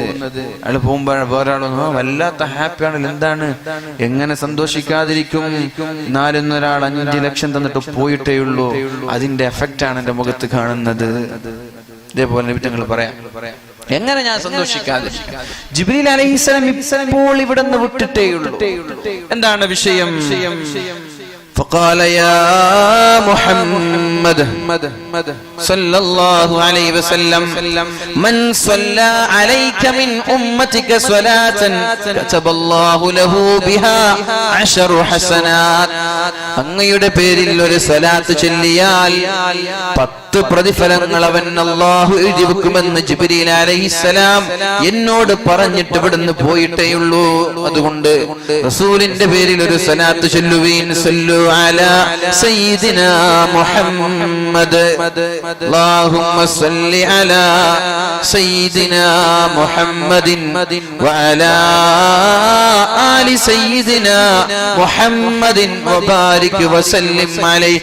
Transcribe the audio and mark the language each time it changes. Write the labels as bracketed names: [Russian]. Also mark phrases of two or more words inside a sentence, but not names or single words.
[Malayalam] അയാൾ പോകുമ്പോ വേറൊരാളൊന്നും വല്ലാത്ത ഹാപ്പിയാണല്ലോ, എന്താണ് എങ്ങനെ സന്തോഷിക്കാതിരിക്കും, നാലൊന്നൊരാൾ 5 ലക്ഷം തന്നിട്ട് പോയിട്ടേ ഉള്ളൂ. അതിന്റെ എഫക്റ്റ് ആണ് എന്റെ മുഖത്ത് കാണുന്നത്. ഇതേപോലെ ഞങ്ങൾ പറയാം എങ്ങനെ ഞാൻ സന്തോഷിക്കാതെ. ജിബ്രീൽ അലൈഹിസ്സലാം ഇപ്പോൾ ഇവിടുന്ന് വിട്ടിട്ടേയുള്ളൂ. എന്താണ് വിഷയം? [Arabic] فقال يا محمد صلى الله عليه وسلم من صلى عليك من أمتك صلاة كتب الله له بها 10 حسنات [Malayalam] അങ്ങയുടെ പേരിൽ ഒരു സ്വലാത്ത് ചൊല്ലിയാൽ 10 പ്രതിഫലങ്ങൾ അവൻ അല്ലാഹു എഴുതി വെക്കുമെന്ന് ജിബ്രീൽ അലൈഹിസ്സലാം എന്നോട് പറഞ്ഞിട്ട് ഇവിടുന്ന് പോയിട്ടേയുള്ളൂ. അതുകൊണ്ട് റസൂലിന്റെ പേരിൽ ഒരു സ്വലാത്ത് ചൊല്ലുവീൻ. [Arabic] صلوا على سيدنا محمد اللهم صل على سيدنا محمد وعلى آل سيدنا محمد وبارك وسلم عليه.